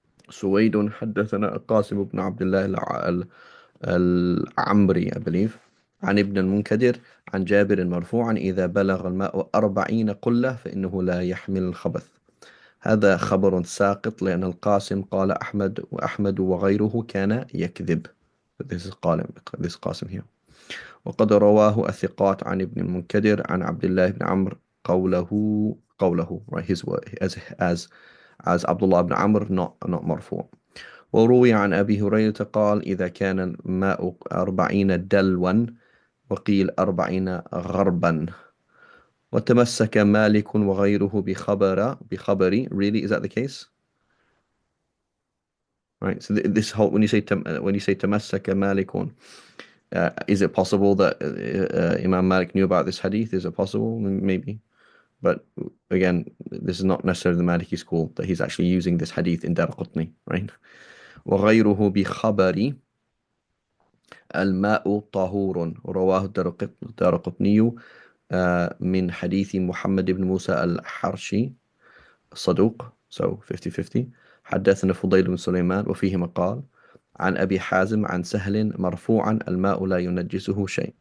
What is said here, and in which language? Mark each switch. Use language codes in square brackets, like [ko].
[ar] سويد حدثنا القاسم بن عبد الله العمري [en] I believe [ar] عن ابن المنكدر عن جابر مرفوعا إذا بلغ الماء 40 قلة فإنه لا يحمل الخبث. هذا خبر ساقط لأن القاسم قال أحمد وأحمد وغيره كان يكذب. [en] This is قاسم here. [ar] وقد رواه الثقات عن ابن المنكدر عن عبد الله بن عمرو قوله [en] right his word as [ar] عبد الله بن عمرو [en] not [ar] مرفوع. وروي عن أبي هريرة قال إذا كان الماء 40 دلوا وقيل 40 غربا. وتمسك مالك وغيره بخبري. [en] Really, is that the case? Right. So this whole when you say [ar] تمسك مالك, [en] is it possible that Imam Malik knew about this hadith? Is it possible? Maybe. But again, this is not necessarily the Maliki school that he's actually using this hadith in Darqutni, right? [ar] وغيره بخبري الماء طهور رواه الدارقطني من حديث محمد بن موسى الحرشي الصدوق [en] so 50-50. [ar] حدثنا فضيل بن سليمان وفيه مقال عن أبي حازم عن سهل مرفوعا الماء لا ينجسه شيء.